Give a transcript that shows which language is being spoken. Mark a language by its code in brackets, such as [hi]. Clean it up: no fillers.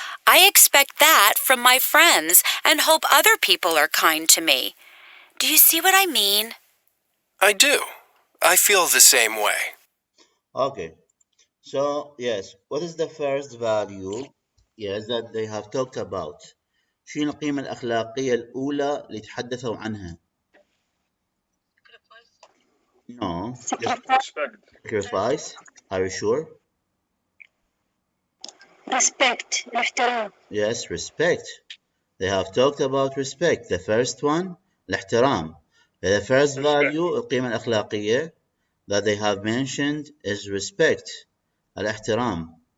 [en] I expect that from my friends and hope other people are kind to me. Do you see what I mean? I do. I feel the same way. Okay, so yes, what is the first value? Yes, that they have talked about. [ar] شنو القيمة الأخلاقية الأولى اللي تحدثوا عنها؟ [en] No. Sacrifice. Are you sure? Respect, [ar] الاحترام. [en] Yes, respect. They have talked about respect. The first one, [ar] الاحترام. [en] The first value, [ar] القيمة الأخلاقية, [en] that they have mentioned is respect, [ar] الاحترام.